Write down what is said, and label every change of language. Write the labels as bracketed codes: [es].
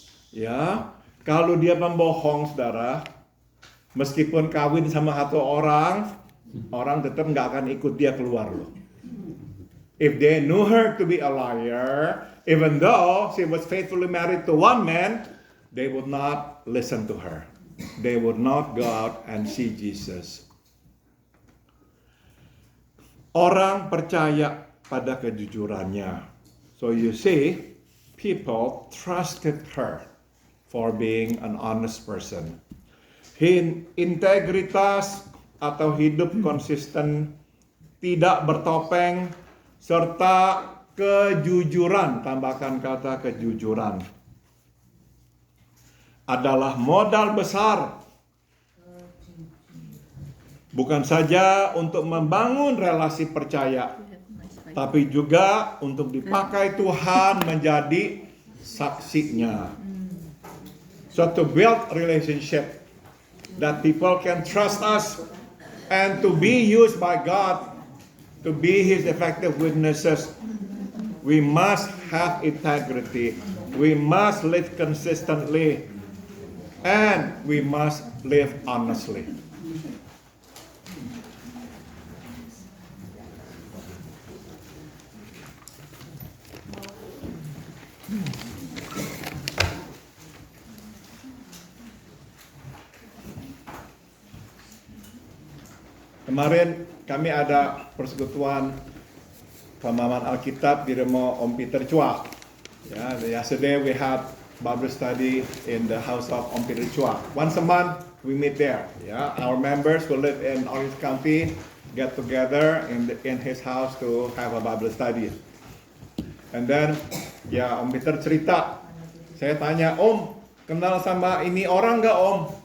[id] Ya, kalau dia pembohong, saudara, meskipun kawin sama satu orang tetap nggak akan ikut dia keluar loh. [en] If they knew her to be a liar, even though she was faithfully married to one man, they would not listen to her. They would not go out and see Jesus. [id] Orang percaya pada kejujurannya. [en] So you see, people trusted her for being an honest person. [id] Integritas atau hidup konsisten, tidak bertopeng, serta kejujuran, tambahkan kata kejujuran, adalah modal besar. Bukan saja untuk membangun relasi percaya, tapi juga untuk dipakai Tuhan menjadi saksinya. [en] So to build relationship that people can trust us and to be used by God to be His effective witnesses, we must have integrity, we must live consistently, and we must live honestly. [id] Kemarin kami ada persekutuan pemahaman Alkitab di rumah Om Peter Chua. [en] Yesterday we had Bible study in the house of Om Peter Chua. Once a month we meet there. Our members who live in Orange County get together in his house to have a Bible study. And then Om Peter [id] cerita. Saya tanya, Om, kenal sama ini orang nggak, Om?